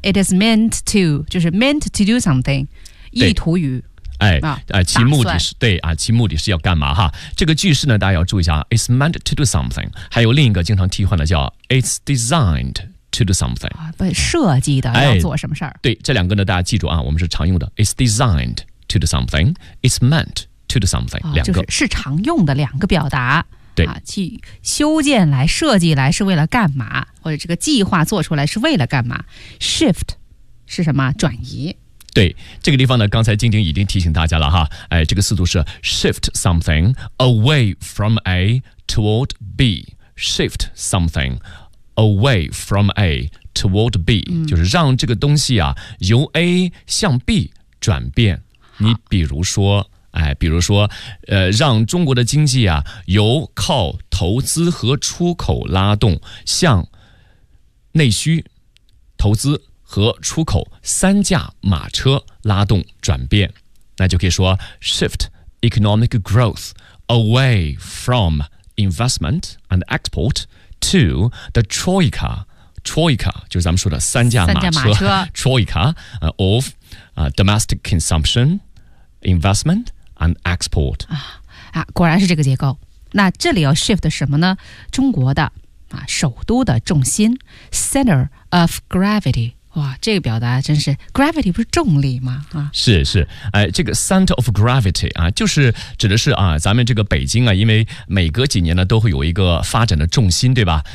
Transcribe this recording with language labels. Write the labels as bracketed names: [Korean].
[English] It is meant to, 就是 meant to do something, 意图于。 [Chinese] 哎其目的是对啊，其目的是要干嘛哈，这个句式呢大家要注意一下， It's meant to do something, 还有另一个经常替换的叫 It's designed to do something,、啊、设计的要做什么事儿、哎。对，这两个呢大家记住啊，我们是常用的 It's designed to do something, It's meant to do something,、啊、两个。就是常用的两个表达。对、啊。去修建来设计来是为了干嘛，或者这个计划做出来是为了干嘛。 Shift 是什么？转移。对，这个地方呢刚才晶晶已经提醒大家了哈，哎，这个速度是 shift something away from A toward B, shift something away from A toward B、嗯、就是让这个东西啊由 A 向 B 转变，你比如说哎，比如说让中国的经济啊由靠投资和出口拉动向内需投资和出口三驾马车拉动转变，那就可以说 shift economic growth away from [English] investment and export to the Troika. [Chinese] Troika 就是咱们说的三驾马车 [English] Troika of domestic consumption, investment and export. [Chinese] 啊，果然是这个结构。那这里要 shift 什么呢？中国的首都的重心 center of gravity。哇，这个表达真是 gravity 不是重力吗？是是，这个 center of gravity 啊，就是指的是啊，咱们这个北京啊，因为每隔几年呢都会有一个发展的重心，对吧？